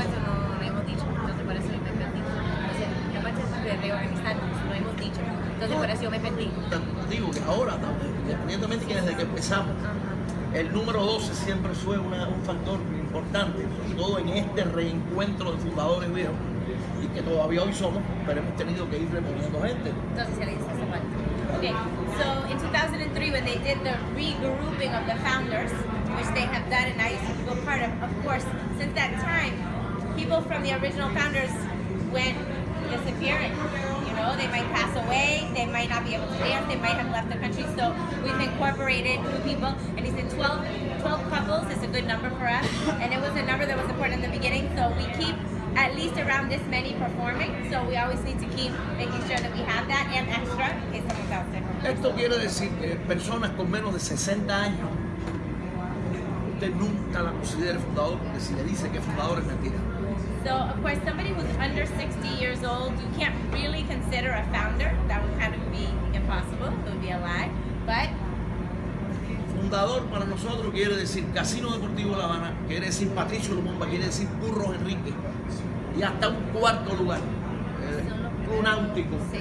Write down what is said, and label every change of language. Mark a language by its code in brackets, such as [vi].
[es] cuento no hemos dicho, entonces por eso yo me perdí. O sea, la parte de reorganizarnos no hemos dicho, entonces por eso yo me perdí. Digo que ahora, independientemente que desde que empezamos, el número 12 siempre fue un factor importante, sobre todo en este reencuentro de fundadores viejos, y que todavía hoy somos, pero hemos tenido que ir reponiendo gente. Entonces se le dice esa parte. [en] Okay, so in 2003 when they did the regrouping of the founders, which they have done and I used to feel part of course, since that time, people from the original founders went disappearing. You know, they might pass away, they might not be able to dance, they might have left the country, so we've incorporated new people, and he said 12 couples is a good number for us, and it was a number that was important in the beginning, so we keep at least around this many performing, so we always need to keep making sure that we have that and extra in case someone's out there. [es] Esto quiere decir que personas con menos de 60 años, usted nunca la considere fundador, porque si le dice que es fundador es mentira. [en] So, of course, somebody who's under 60 years old, you can't really consider a founder. That would kind of be impossible. It would be a lie. But [es] Fundador para nosotros quiere decir Casino Deportivo La Habana, quiere decir Patricio Lumumba, quiere decir Curros Enrique, y hasta un cuarto lugar, Club Náutico.